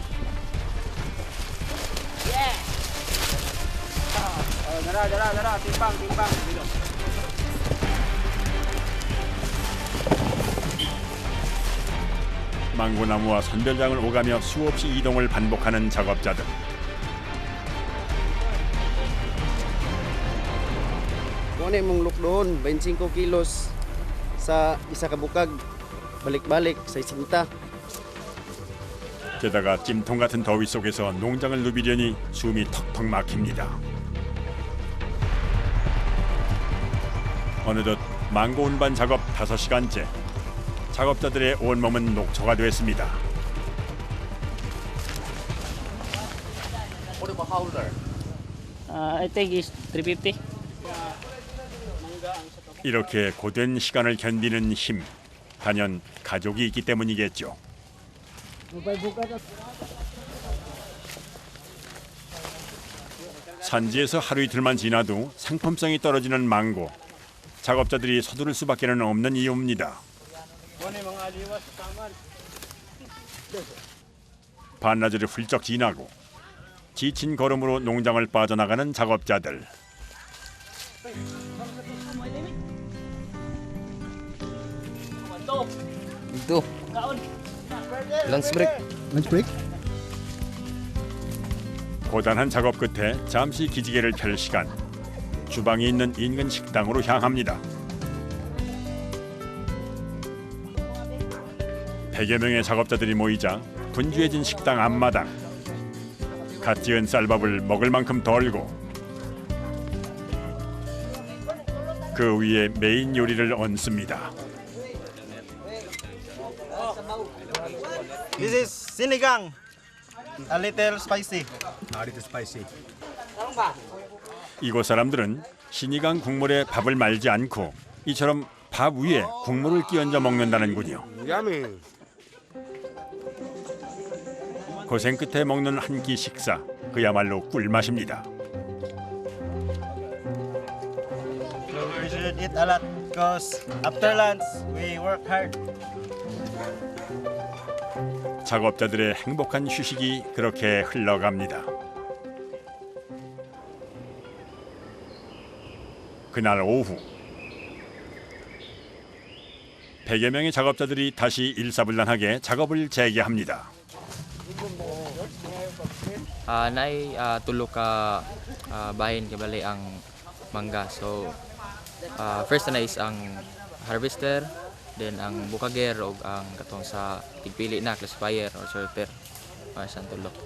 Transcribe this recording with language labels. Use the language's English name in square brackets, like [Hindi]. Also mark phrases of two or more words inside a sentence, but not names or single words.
[Korean] 망고나무와 선별장을 오가며 수없이 이동을 반복하는 작업자들. [Cebuano] Kung ano mong look doon, 25 kilos sa isa ka bukag, balik-balik sa isinta. [Korean] 게다가 찜통 같은 더위 속에서 농장을 누비려니 숨이 턱턱 막힙니다. 어느덧 망고 운반 작업 5시간째. 작업자들의 온몸은 녹초가 됐습니다. [English] I think is 350. [Korean] 이렇게 고된 시간을 견디는 힘, 단연 가족이 있기 때문이겠죠. 산지에서 하루 이틀만 지나도 상품성이 떨어지는 망고. 작업자들이 서두를 수밖에 없는 이유입니다. 반나절이 훌쩍 지나고 지친 걸음으로 농장을 빠져나가는 작업자들. [Filipino] Ito. [English] Lunch break. [Korean] 고단한 작업 끝에 잠시 기지개를 펼 시간. 주방이 있는 인근 식당으로 향합니다. 100여 명의 작업자들이 모이자 분주해진 식당 앞마당. 갓 지은 쌀밥을 먹을 만큼 덜고 그 위에 메인 요리를 얹습니다. [English] This is sinigang. A little spicy. [Korean] 이곳 사람들은 시니강 국물에 밥을 말지 않고 이처럼 밥 위에 국물을 끼얹어 먹는다는군요. 고생 끝에 먹는 한 끼 식사, 그야말로 꿀맛입니다. [English] We should eat a lot because after lunch we work hard. [Korean] 작업자들의 행복한 휴식이 그렇게 흘러갑니다. 그날 오후 100여 명의 작업자들이 다시 일사불란하게 작업을 재개합니다. [Cebuano] Nay tulo ka bahin kay bali ang mangga. So first na is ang harvester, then ang bukager ug ang katong sa tigpili na [English] classifier or sorter [Cebuano] para sa tulo.